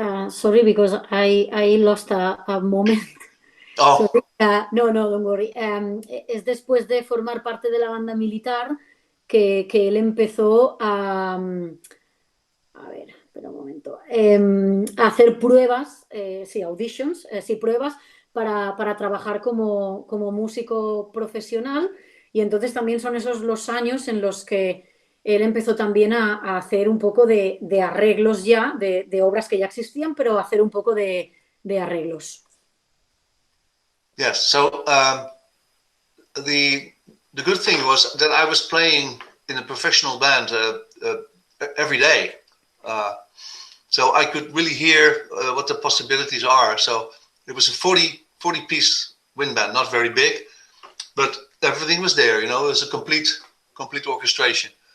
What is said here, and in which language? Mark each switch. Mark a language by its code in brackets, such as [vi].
[en] Sorry, because I lost a moment. Oh. Sorry. No, don't worry. [es] Es después de formar parte de la banda militar que él empezó a ver, espera un momento. A hacer pruebas, sí, auditions, sí, pruebas para trabajar como músico profesional. Y entonces también son esos los años en los que él empezó también a hacer un poco de arreglos ya, de obras que ya existían, pero hacer un poco de arreglos. [en] Yes, so the good thing was that I was playing in a professional band every day. So I could really hear what the possibilities are. So it was a 40-piece wind band, not very big, but everything was there, you know, it was a complete orchestration.